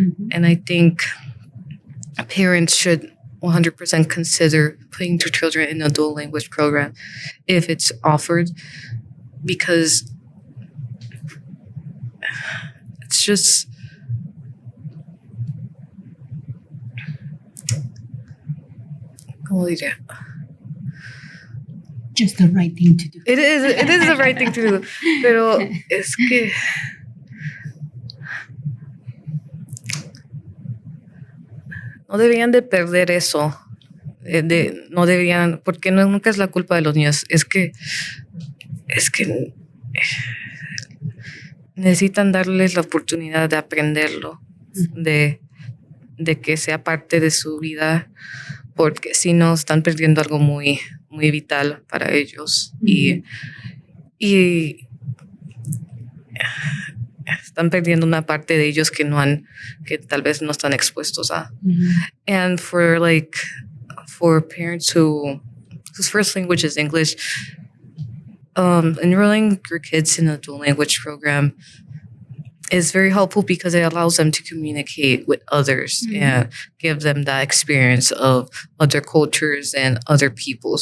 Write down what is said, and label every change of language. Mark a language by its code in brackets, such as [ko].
[en] And I think parents should 100% consider putting their children in a dual language program if it's offered, because it's just [es] ¿cómo diría? [en] Just the right thing to do. It is the right thing to do, [es] pero es que no deberían de perder eso. No deberían, porque nunca es la culpa de los niños. Es que necesitan darles la oportunidad de aprenderlo, de que sea parte de su vida, porque si no están perdiendo algo muy, muy vital para ellos. Y están perdiendo una parte de ellos que tal vez no están expuestos a. [en] And for parents whose first language is English, enrolling your kids in a dual language program is very helpful because it allows them to communicate with others and give them that experience of other cultures and other people.